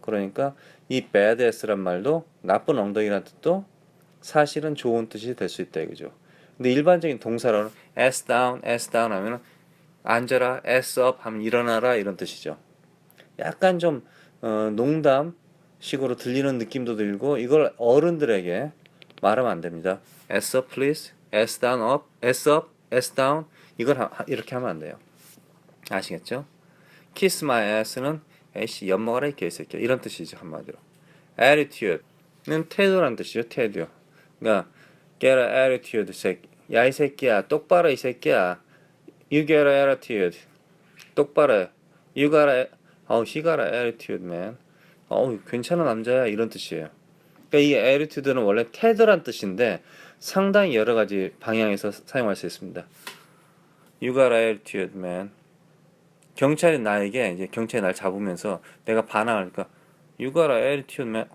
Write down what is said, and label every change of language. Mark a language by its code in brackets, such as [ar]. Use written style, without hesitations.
[ko] 그러니까 이 bad ass란 말도 나쁜 엉덩이라는 뜻도 사실은 좋은 뜻이 될 수 있다 이거죠. 근데 일반적인 동사로는 [en] ass down [ko] 하면은 앉아라, [en] ass up [ko] 하면 일어나라 이런 뜻이죠. 약간 좀 농담식으로 들리는 느낌도 들고 이걸 어른들에게 말하면 안 됩니다. [en] ass up please, ass down up, ass up, ass down [ko] 이걸 이렇게 하면 안 돼요. 아시겠죠? [en] kiss my ass [ko] 는 에이씨 엿먹어라 이 개새끼야 이런 뜻이죠 한마디로. attitude는 태도란 뜻이죠. 태도. [en] 그러니까 get a attitude 새끼. [ko] 야 이 새끼야 똑바로 이 새끼야. [en] You get a attitude. 똑바로. You got a he got a attitude man. [ko] 괜찮은 남자야 이런 뜻이에요. 그러니까 이 attitude는 원래 태도란 뜻인데 상당히 여러 가지 방향에서 사용할 수 있습니다. [en] You got a attitude man. [ko] 경찰이 날 잡으면서 내가 반항하니까 [en] You got a attitude man.